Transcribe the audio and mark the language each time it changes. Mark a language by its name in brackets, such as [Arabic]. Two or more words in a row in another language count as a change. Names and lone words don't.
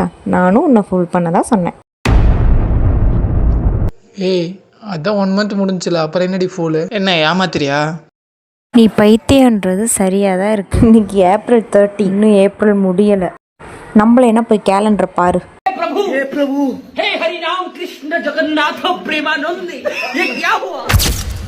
[Tamil] நானும் உன்னை ஃபுல் பண்ண தான் சொன்னேன். ஏய் அதான் 1 மந்த் முடிஞ்சில, அப்புறம் என்னடி ஃபூலு? என்ன ஏமாத்துறியா? நீ பைத்தியன்றது சரியாக தான் இருக்கு. இன்னைக்கு ஏப்ரல் 30, இன்னும் ஏப்ரல் முடியலை. நம்மள என்ன போய் கேலண்டரை பாரு. [Hindi] हे प्रभु हे हरि राम कृष्ण जगन्नाथ प्रेमानंद, ये क्या हुआ?